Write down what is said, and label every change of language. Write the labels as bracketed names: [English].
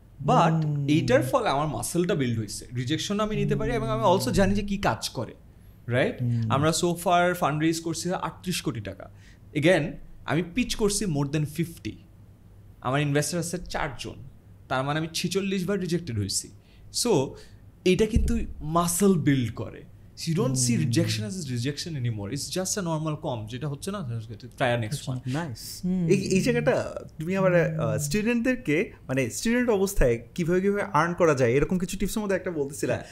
[Bangla] But এইটার ফলে আমার মাসেলটা বিল্ড হয়েছে, রিজেকশন আমি নিতে পারি, এবং আমি অলসো জানি যে কি কাজ করে, রাইট। আমরা সোফার ফান্ড রেজ করছি 38 কোটি টাকা। এগেন আমি পিচ করছি মোর দেন 50, আমার ইনভেস্টার আছে 4 জন, তার মানে আমি 46 বার রিজেক্টেড হয়েছি। সো এইটা কিন্তু মাসেল বিল্ড করে। [English] You don't see rejection as a rejection anymore. It's just a normal com, [Bangla] যেটা হচ্ছে না, [English] try next one. Nice. [Bangla] এই জায়গাটা তুমি আবার স্টুডেন্টদেরকে মানে স্টুডেন্ট অবস্থায় কিভাবে আর্ন করা যায় এরকম কিছু টিপসের মধ্যে একটা বলতেছিলা।